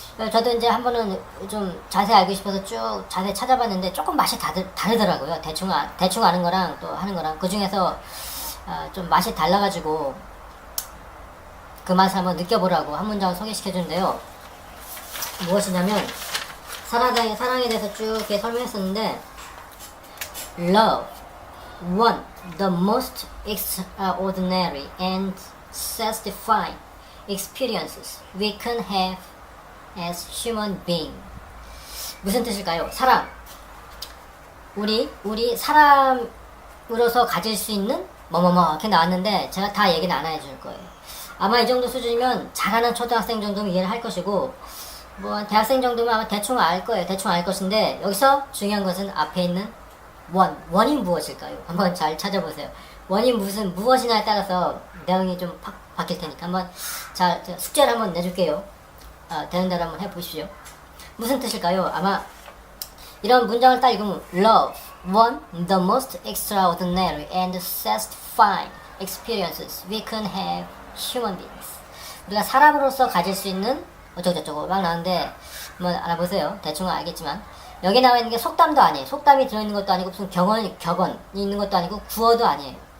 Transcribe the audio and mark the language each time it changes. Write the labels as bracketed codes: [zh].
[ko] 저도 이제 한 번은 좀 자세히 알고 싶어서 쭉 자세히 찾아봤는데 조금 맛이 다르더라고요. 대충 아는 거랑 또 하는 거랑. 그 중에서 좀 맛이 달라가지고 그 맛을 한번 느껴보라고 한 문장을 소개시켜주는데요. 무엇이냐면 사랑에 대해서 쭉 이렇게 설명했었는데 [en] Love, one, the most extraordinary and satisfying experiences we can have as human being. [ko] 무슨 뜻일까요? 사람. 우리 사람으로서 가질 수 있는 뭐뭐뭐 이렇게 나왔는데 제가 다 얘기는 안 해줄 거예요. 아마 이 정도 수준이면 잘하는 초등학생 정도면 이해를 할 것이고 뭐 대학생 정도면 아마 대충 알 거예요. 대충 알 것인데 여기서 중요한 것은 앞에 있는 원이 무엇일까요? 한번 잘 찾아보세요. 원이 무엇이냐에 따라서 내용이 좀 바뀔 테니까 한번 잘 숙제를 한번 내줄게요. 되는 대로 한번 해보십시오. 무슨 뜻일까요? 아마 이런 문장을 딱 읽으면 [en] Love, one, the most extraordinary and satisfying experiences we can have human beings. [ko] 우리가 사람으로서 가질 수 있는 어쩌고저쩌고 막 나오는데 한번 알아보세요. 대충은 알겠지만 여기 나와 있는 게 속담도 아니에요. 속담이 들어있는 것도 아니고 무슨 격언이 있는 것도 아니고 구어도 아니에요.